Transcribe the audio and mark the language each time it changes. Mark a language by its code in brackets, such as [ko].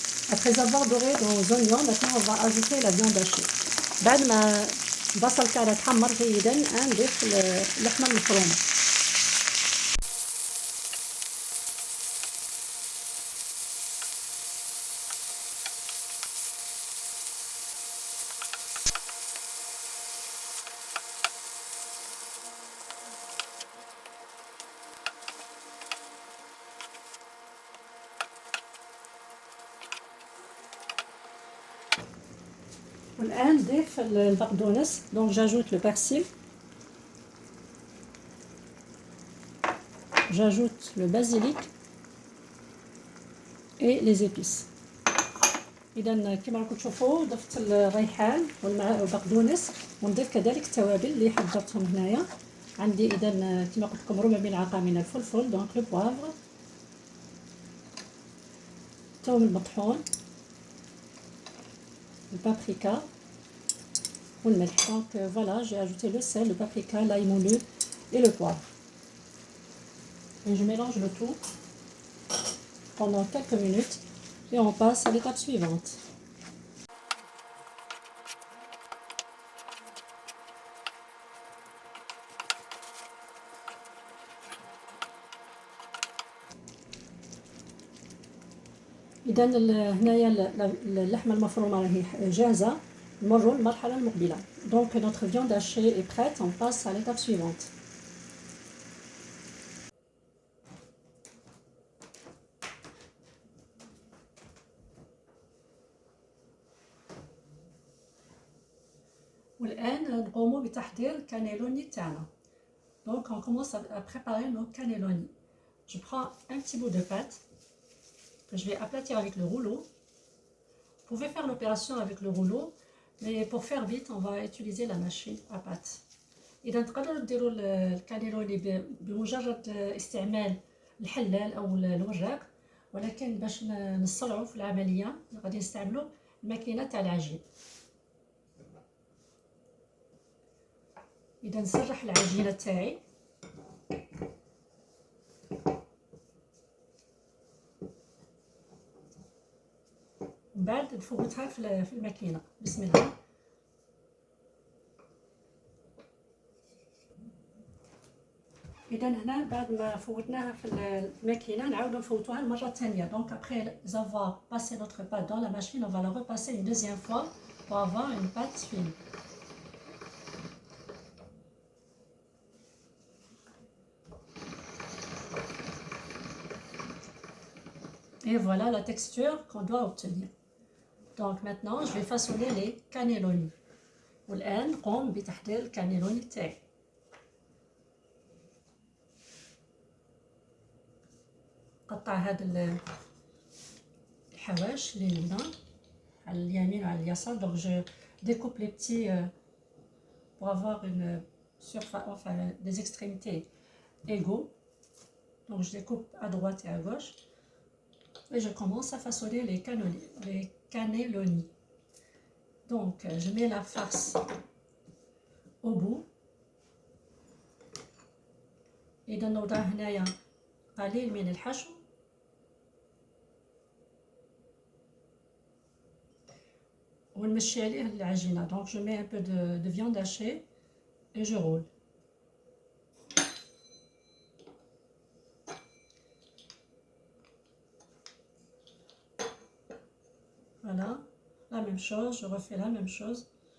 [fr] Après avoir doré nos oignons, maintenant on va ajouter la viande hachée. [ar] بعد ما البصل تاعنا تحمر جيدا نضيف اللحمه المفرومه. والآن نضيف البقدونس. [fr] Donc j'ajoute le persil. J'ajoute le basilic et les épices. [ar] إذا كما راكم تشوفوا ضفت الريحان والبقدونس ونضيف كذلك التوابل اللي حضرتهم هنايا. عندي إذا كما قلت لكم ربع ملعقة من الفلفل، [fr] دونك لو بوافر، [ar] الثوم المطحون، البابريكا والملح. [fr] Donc voilà, j'ai ajouté le sel, le paprika, l'ail moulu et le poivre. Et je mélange le tout pendant quelques minutes et on passe à l'étape suivante. [ar] إذا هنايا اللحمة المفرومة راهي جاهزة. نمروا للمرحلة المقبلة. [fr] Donc notre viande hachée est prête, on passe à l'étape suivante. [ar] والآن نقوم بتحضير الكانيلوني تاعنا. [fr] Donc on commence à préparer nos cannelloni. Je prends un petit bout de pâte que je vais aplatir avec le rouleau. Vous pouvez faire l'opération avec le rouleau, mais pour faire vite on va utiliser la machine à pâte. [ar] إذا تقدروا ديروا الكانيلوني بمجرد استعمال الحلال أو الوراق، ولكن باش نسرعوا في العملية غادي نستعملوا الماكينة تاع العجين. إذا نسرح العجينة تاعي. من بعد نفوتها في الماكينة. بسم الله. إذا هنا بعد ما فوتناها في الماكينة نعاودو نفوتوها المرة الثانية. [fr] Donc après avoir passé notre pâte dans la machine, on va la repasser une deuxième fois pour avoir une pâte fine. Et voilà la texture qu'on doit obtenir. Donc maintenant je vais façonner les cannelloni. [ar] والآن نقوم بتحضير الكانيلوني تاعي. قطع هذا الحواش اللي هنا على اليمين وعلى اليسار. [fr] Donc je découpe les petits pour avoir une surface, enfin des extrémités égaux. Donc je découpe à droite et à gauche et je commence à façonner les cannelloni. Donc je mets la farce au bout. [ar] إذا نوضع هنايا قليل من الحشو ونمشي عليه العجينة. [fr] Donc je mets un peu de viande hachée et je roule. Voilà, la même chose, je refais la même chose.